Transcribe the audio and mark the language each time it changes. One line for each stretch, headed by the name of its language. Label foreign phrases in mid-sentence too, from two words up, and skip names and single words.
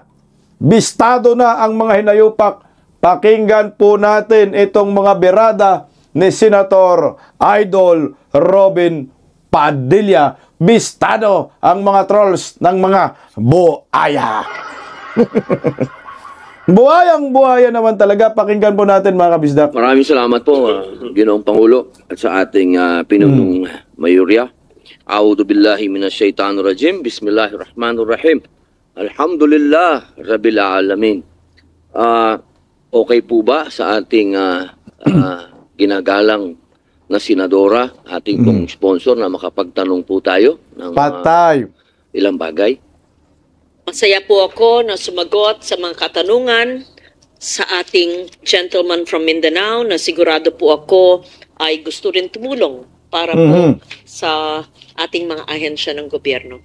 Filipino: Bistado na ang mga hinayupak. Pakinggan po natin itong mga berada ni Senator Idol Robin Padilla. Bistado ang mga trolls ng mga buaya. Buhayang buhaya naman talaga. Pakinggan po natin mga kabisdak. Maraming salamat po, Ginoong Pangulo, at sa ating pinunong mayorya.
Arabic: أعوذ بالله من الشيطان الرجيم. بسم الله الرحمن الرحيم. الحمد لله رب العالمين.
Filipino: Okay po ba sa ating ginagalang na senadora, ating pong sponsor, na makapagtanong po tayo ng Patay. ilang bagay? Masaya po ako na sumagot sa mga katanungan sa ating
English: gentleman from Mindanao
Filipino: na sigurado po ako ay gusto rin tumulong para po sa ating mga ahensya ng gobyerno.